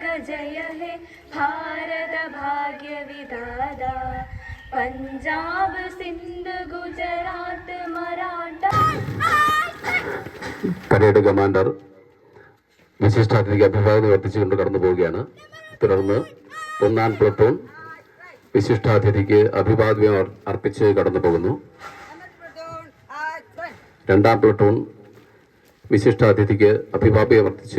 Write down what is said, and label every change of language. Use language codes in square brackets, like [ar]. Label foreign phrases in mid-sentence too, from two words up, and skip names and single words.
[bn] জয় হে ভারত ভাগ্য বিধাতা পাঞ্জাব সিন্ধ গুজরাট মারাঠা. [ml] പരേഡ് കമാൻഡർ വിശിഷ്ടാതിഥിക്ക് അഭിവാദ്യം അർപ്പിച്ചുകൊണ്ട് കടന്നു പോവുകയാണ്. തുടർന്ന് 1ാം പ്ലട്ടൂൺ വിശിഷ്ടാതിഥിക്ക് അഭിവാദ്യം അർപ്പിച്ച് കടന്നു പോകുന്നു. 2ാം പ്ലട്ടൂൺ വിശിഷ്ടാതിഥിക്ക് അഭിവാദ്യം അർപ്പിച്ച്